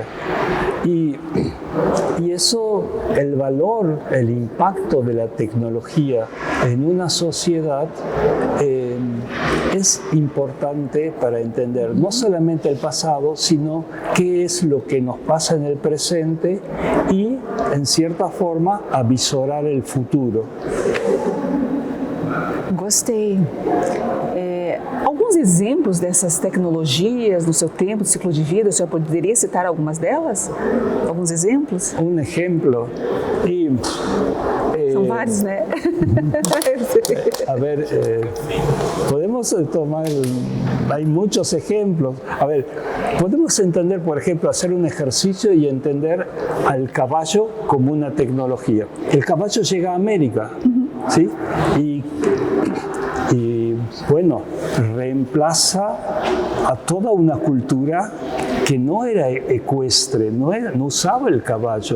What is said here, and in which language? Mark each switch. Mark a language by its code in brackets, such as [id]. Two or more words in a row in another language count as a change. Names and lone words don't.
[es] Y eso, el valor, el impacto de la tecnología en una sociedad es importante para entender no solamente el pasado, sino qué es lo que nos pasa en el presente y, en cierta forma, avisorar el futuro. [pt] Gostei. Alguns exemplos dessas tecnologias no seu tempo, do ciclo de vida, o senhor poderia citar algumas delas? Alguns exemplos? [es] Un ejemplo. [pt] São vários, né? [es] A ver, podemos tomar, hay muchos ejemplos. A ver, podemos entender, por ejemplo, hacer un ejercicio y entender al caballo como una tecnología. El caballo llega a América, ¿sí? Y bueno, reemplaza a toda una cultura que no era ecuestre, no usaba el caballo.